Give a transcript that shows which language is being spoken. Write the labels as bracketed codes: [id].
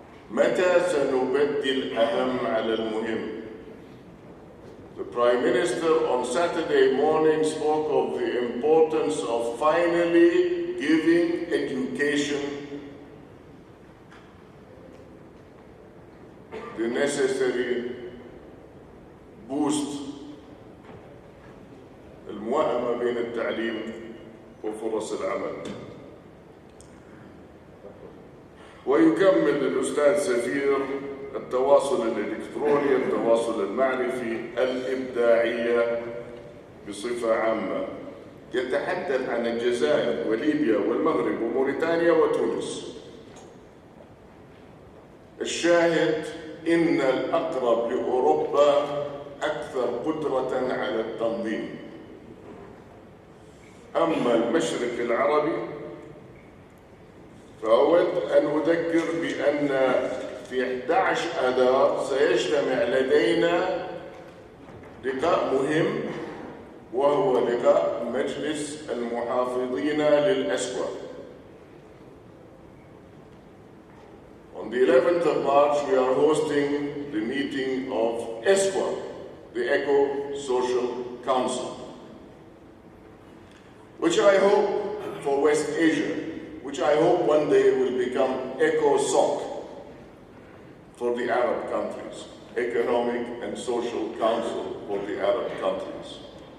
[ar] متى سنبدي الأهم على المهم? [en] The Prime Minister on Saturday morning spoke of the importance of finally giving education the necessary boost. [ar] الموائمة بين التعليم وفرص العمل. ويكمل الأستاذ سفير التواصل الإلكتروني، التواصل المعرفي، الإبداعية بصفة عامة. يتحدث عن الجزائر وليبيا والمغرب وموريتانيا وتونس. الشاهد إن الأقرب لأوروبا أكثر قدرة على التنظيم. أما المشرق العربي فأود أن أذكر بأن في 11 آذار سيجتمع لدينا لقاء مهم، وهو لقاء مجلس المحافظين للأسواق. [en] On the 11th of March, we are hosting the meeting of ESWA, the Eco-Social Council, which I hope for West Asia, which I hope one day will become ECOSOC for the Arab countries, Economic and Social Council for the Arab countries.